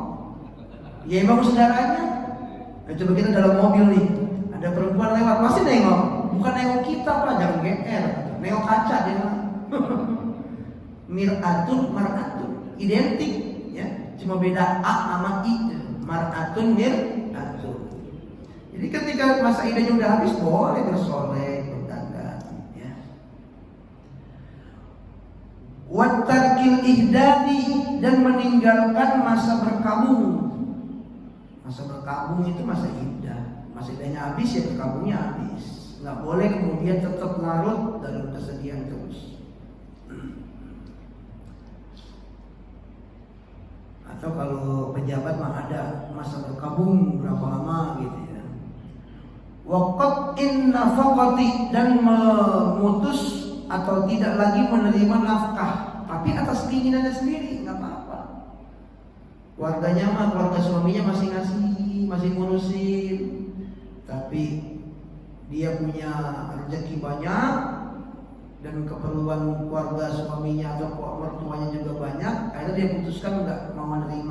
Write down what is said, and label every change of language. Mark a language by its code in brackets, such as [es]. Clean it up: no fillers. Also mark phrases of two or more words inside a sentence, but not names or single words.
[id] Ya emang saudaranya. Nah, coba kita dalam mobil nih, ada perempuan lewat, pasti nengok. Bukan nengok kita, Pak, jangan GR. Nengok kaca dia. [ar] مرآة، مرأة, [id] identik ya. Cuma beda A sama I. [ar] مرأة، مرآة. [id] Jadi ketika masa idahnya udah habis boleh bersolek, berdandan ya. [ar] وترك الإحداد, [id] dan meninggalkan masa berkabung. Masa berkabung itu masa iddah. Masa iddahnya habis ya berkabungnya habis. Nggak boleh kemudian tetap larut dalam kesedihan terus. Atau kalau pejabat mah ada masa berkabung berapa lama gitu ya. [ar] وقطع النفقة, [id] dan memutus atau tidak lagi menerima nafkah, tapi atas keinginannya sendiri, nggak apa-apa. Keluarganya mah, keluarga suaminya masih ngasih, masih ngurusin, tapi dia punya rezeki banyak, dan keperluan keluarga suaminya atau mertuanya juga banyak, akhirnya dia putuskan nggak mau menerima.